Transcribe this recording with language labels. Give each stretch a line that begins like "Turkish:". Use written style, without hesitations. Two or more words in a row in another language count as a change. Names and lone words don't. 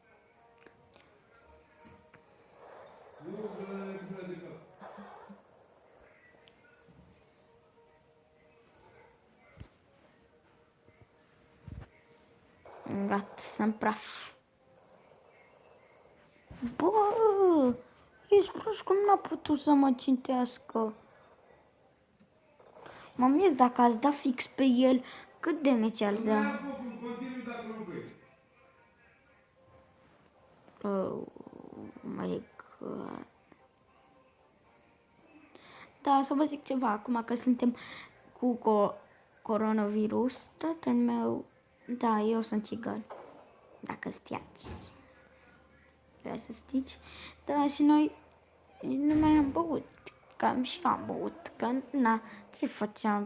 Romanian: Gata, sunt praf. Bă, ești prost, cum n-a putut să mă țintească? Mă mir dacă ați dat fix pe el, cât damage ar da?
English: Oh my god.
Romanian: Da, să vă zic ceva, acum că suntem cu coronavirus, tatăl meu, da, eu sunt țigan, dacă știați. Vreau să știți, da, și noi nu mai am băut, cam și am băut, că na, ce făceam?